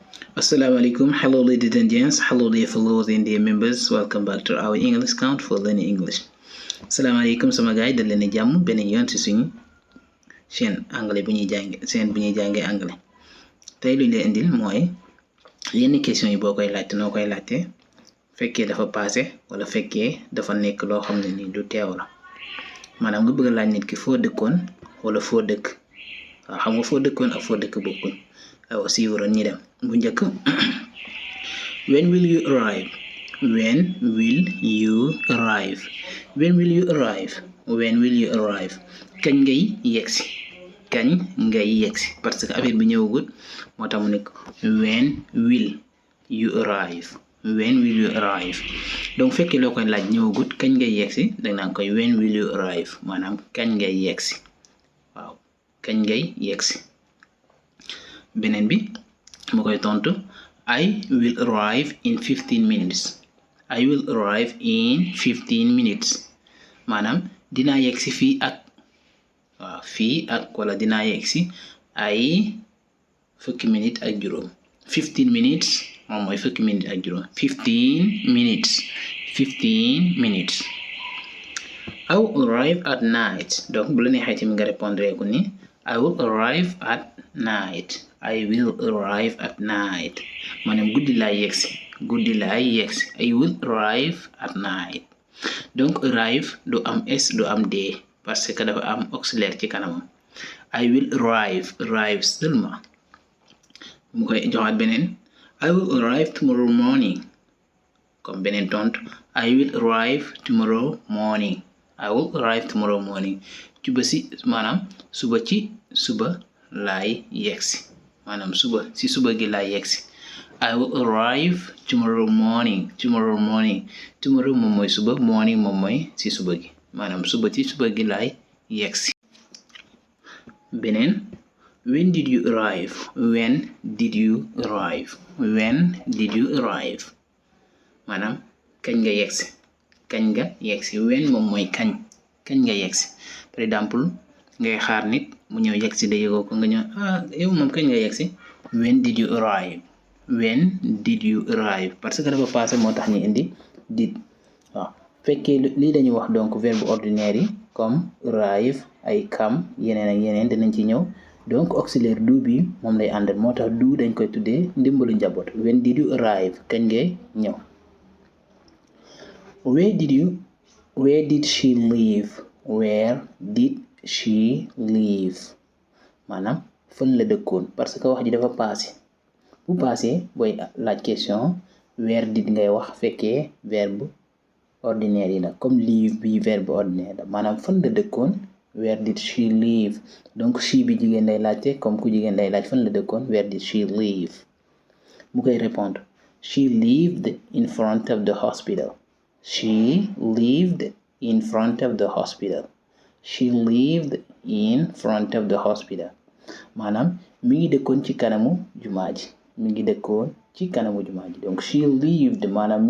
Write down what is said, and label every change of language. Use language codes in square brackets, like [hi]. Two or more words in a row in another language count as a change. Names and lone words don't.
[ar] السلام عليكم. [en] Hello, ladies and gents. Hello, dear fellows and dear members. Welcome back to our English count for learning English. [wo] Assalamu alaikum sama gaay dal leen jàmm beneen yoon ci suñu [fr] chaîne anglais [wo] bu ñuy jàngee anglais. Tey lu ñu leen indil mooy yenn question yi boo koy laajte noo koy laajte fekkee dafa passé wala fekkee dafa nekk loo xam ne ni du teew la maanaam nga bëgg a laaj nit ki foo dëkkoon wala foo dëkk waaw xam nga foo dëkkoon ak foo dëkk bokkul aussi waroon ñi dem bu njëkk [en] when will you arrive when will you arrive when will you arrive when will you arrive [wo] kañ ngay yegsi kañ ngay yegsi [fr] parce que [wo] affaire bi ñëwagul moo tax mu nekk [en] when will you arrive when will you arrive [wo] donc fekkee loo koy laaj ñëwagut kañ ngay yegsi danga naan koy [en] when will you arrive [wo] maanaam kañ ngay yegsi waaw kañ ngay yegsi beneen bi mu koy tontu [en] I will arrive in 15 minutes I will arrive in 15 minutes [wo] maanaam dinaa yegsi fii ak waaw fii ak wala dinaa yegsi ay fukki minutes ak juróom 15 minutes moom mooy fukki minutes ak juróom 15 minutes [en] I will arrive at night [wo] donc bu la neexee tamit nga répondre ko ni [en] I will arrive at night I will arrive at night [wo] maanaam guddi laay yegsi [en] I will arrive at night [wo] donc arrive du am s du am d [fr] parce que [wo] dafa am auxiliaire ci kanamam [en] I will arrive [wo] seulement mu koy joxaat beneen [en] I will arrive tomorrow morning [wo] comme beneen tontu [en] I will arrive tomorrow morning [wo] maanaam suba laay yegsi maanaam suba gi laay yegsi [en] I will arrive tomorrow morning [wo] tomorrow moom mooy suba morning moom mooy ci suba gi maanaam suba gi laay yegsi beneen [en] when did you arrive [wo] maanaam kañ nga yegsi when moom mooy kañ nga yegsi [fr] par exemple [wo] ngay xaar nit mu ñëw yegsi da yëgoo ko nga ñëw yow moom kañ nga yegsi [en] when did you [wo] arrive [fr] parce que [wo] dafa passé moo tax ñu indi did waaw fekkee lii dañuy wax donc [fr] verbe ordinaire [wo] yi comme arrive ay come yeneen ak yeneen dinañ ci ñëw donc auxiliaire do bi moom lay àndal moo tax do dañ koy tuddee ndimbalu njaboot [en] when did you arrive [wo] kañ ngay ñëw [en] where did she live [wo] maanaam fan la dëkkoon [fr] parce que [wo] wax ji dafa passé bu passé booy laaj question [en] where did [wo] ngay wax fekkee [fr] verbe ordinaire [wo] yi la comme live bi [fr] verbe ordinaire [wo] la maanaam fan la dëkkoon [en] where did she live [wo] donc she bi jigéen lay laajte comme ku jigéen lay laaj fan la dëkkoon [en] where did she live [wo] mu koy répondre [en] she lived in front of the hospital [wo] maanaam mi ngi dëkkoon ci kanamu jumaa ji donc [en] she lived [wo] maanaam mi